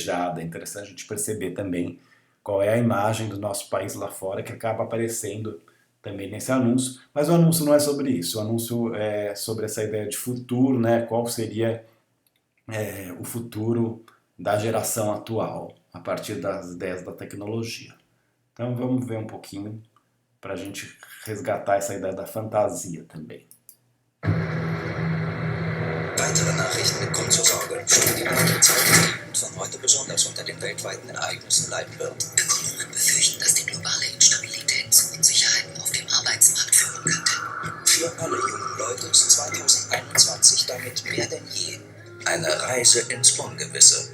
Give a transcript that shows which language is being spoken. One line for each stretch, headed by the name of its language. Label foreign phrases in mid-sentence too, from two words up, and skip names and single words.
Portuguese: É interessante a gente perceber também qual é a imagem do nosso país lá fora que acaba aparecendo também nesse anúncio, mas o anúncio não é sobre isso, o anúncio é sobre essa ideia de futuro, né, qual seria o futuro da geração atual, a partir das ideias da tecnologia. Então vamos ver um pouquinho para a gente resgatar essa ideia da fantasia também.
German: Weitere Nachrichten kommen zur Sorge. Studien zeigen, dass von heute besonders unter den weltweiten Ereignissen leiden wird. Ökonomen befürchten, dass die globale Instabilität zu Unsicherheiten auf dem Arbeitsmarkt führen könnte. Für alle jungen Leute ist 2021 damit mehr denn je eine Reise ins Ungewisse.